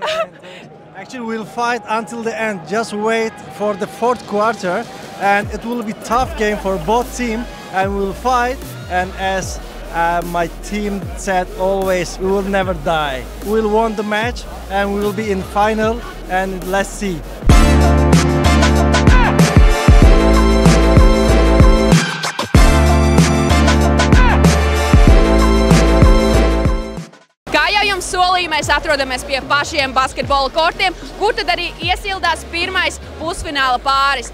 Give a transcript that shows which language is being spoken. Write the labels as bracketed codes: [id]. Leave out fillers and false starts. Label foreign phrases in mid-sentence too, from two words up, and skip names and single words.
[en] Actually, we'll fight until the end. Just wait for the fourth quarter, and it will be a tough game for both teams. And we'll fight. And as my team said always, we will never die. We'll win the match and we will be in final, and let's see. [lv] Kā jau jums solīju, mēs atrodamies pie pašiem basketbola kortiem, kur tad arī iesildās pirmais pusfināla pāris.